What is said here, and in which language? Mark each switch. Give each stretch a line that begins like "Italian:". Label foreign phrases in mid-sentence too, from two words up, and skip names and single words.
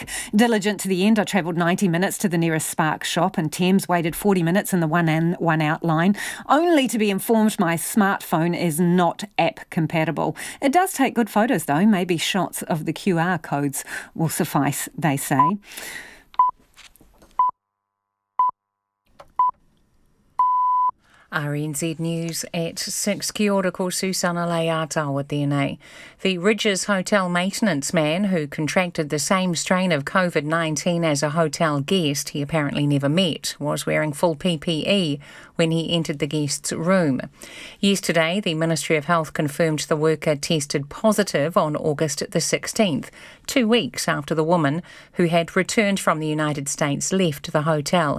English: Diligent to the end, I travelled 90 minutes to the nearest Spark shop, and Thames waited 40 minutes in the one in, one out line, only to be informed my smartphone is not app compatible. It does take good photos though, maybe shots of the QR codes will suffice, they say. RNZ News at 6.
Māori: Kia ora, ko Susana Leata tēnei.
English: The Ridges Hotel maintenance man who contracted the same strain of COVID-19 as a hotel guest he apparently never met was wearing full PPE when he entered the guest's room. Yesterday, the Ministry of Health confirmed the worker tested positive on August the 16th, 2 weeks after the woman who had returned from the United States left the hotel.